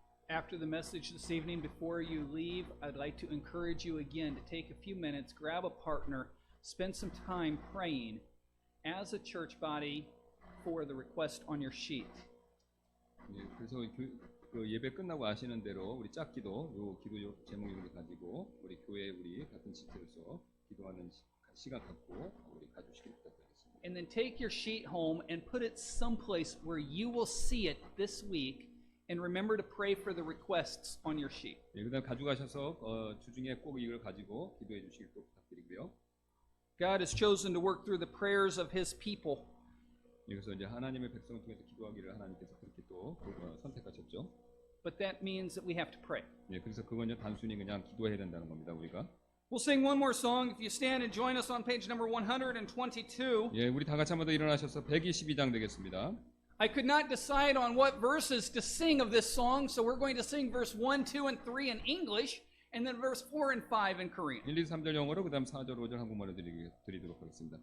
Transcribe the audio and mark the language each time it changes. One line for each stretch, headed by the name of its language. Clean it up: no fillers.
English: After the message this evening, before you leave, I'd like to encourage you again to take a few minutes, grab a partner, spend some time praying as a church body for the request on your sheet.
Korean: 예, 그래서 그 예배 끝나고 아시는 대로 우리 짝기도 요 기도 제목을 가지고 우리 교회 우리 같은 지체로서 기도하는 시간 갖고 우리 가주시길 부탁드리겠습니다.
English: And then take your sheet home and put it someplace where you will see it this week. And remember to pray for the requests on your sheet.
Korean: 예, 그다음 가져가셔서 주중에 꼭 이걸 가지고 기도해 주시길 또 부탁드리고요.
English: God has chosen to work through the prayers of His people.
Korean: 여기서 이제 하나님의 백성을 통해서 기도하기를 하나님께서 그렇게 또 선택하셨죠.
English: But that means that we have to pray.
Korean: 예, 그래서 그건 단순히 그냥 기도해야 된다는 겁니다. 우리가.
English: We'll sing one more song. If you stand and join us on page number 122.
Korean: 예, 우리 다 같이 한번 더 일어나셔서 122장 되겠습니다.
English: I could not decide on what verses to sing of this song, so we're going to sing verse 1, 2, and 3 in English, and then verse 4 and 5 in Korean.
Korean: 1, 2, 3절 영어로 그다음 4절, 5절 한국말로 드리도록 하겠습니다.